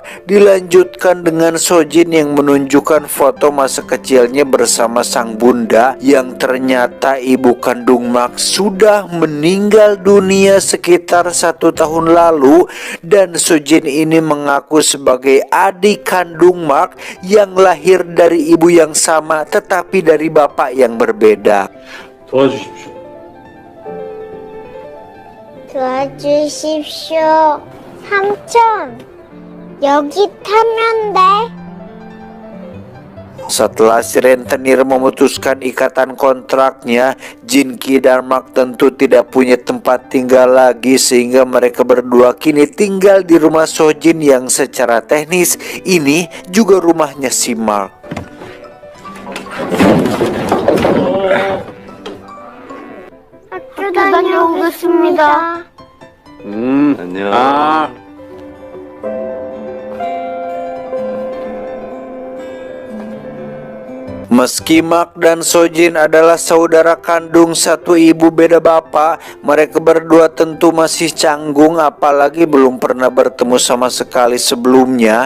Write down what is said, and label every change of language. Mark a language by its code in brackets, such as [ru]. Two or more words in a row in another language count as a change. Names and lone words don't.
[id] Dilanjutkan dengan Sojin yang menunjukkan foto masa kecilnya bersama sang bunda, yang ternyata ibu kandung Mark sudah meninggal dunia sekitar 1 tahun lalu. Dan Sojin ini mengaku sebagai adik kandung Mark yang lahir dari ibu yang sama tetapi dari bapak yang berbeda. [ko] 도와주십시오. 도와주십시오. 삼촌, 여기 타면 돼. [id] Setelah si rentenir memutuskan ikatan kontraknya, Jinki dan Mark tentu tidak punya tempat tinggal lagi, sehingga mereka berdua kini tinggal di rumah Sojin yang secara teknis ini juga rumahnya si Mark. [ko] 학교 다녀오겠습니다. 안녕. [id] Meski Mark dan Sojin adalah saudara kandung satu ibu beda bapak, mereka berdua tentu masih canggung, apalagi belum pernah bertemu sama sekali sebelumnya.